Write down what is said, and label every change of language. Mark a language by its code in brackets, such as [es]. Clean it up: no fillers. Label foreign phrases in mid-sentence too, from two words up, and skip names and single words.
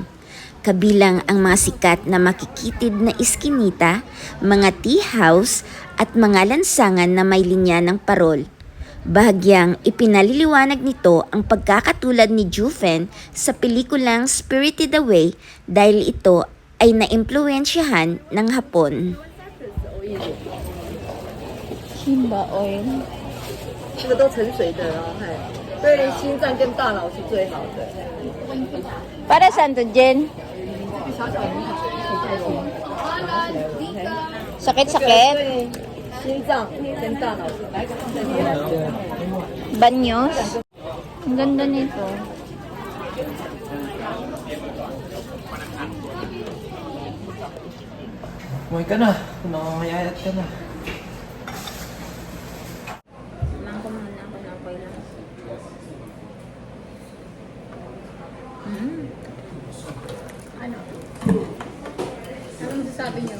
[tl] Kabilang ang mga sikat na makikitid na iskinita, mga tea house at mga lansangan na may linya ng parol. Bahagyang ipinaliliwanag nito ang pagkakatulad ni Juven sa pelikulang Spirited Away dahil ito ay naimpluwensyahan ng Hapon. Shimba oil. [zh] 这个都沉水的哦，对心脏跟大脑是最好的。 [tl] Para saan to, Jen? Sakit-sakit? [zh] 对心脏跟大脑是。 [tl] Banyos? Ang ganda nito. Umuwi ka na. Nangangamayayat ka na. Anong sasabi niyo?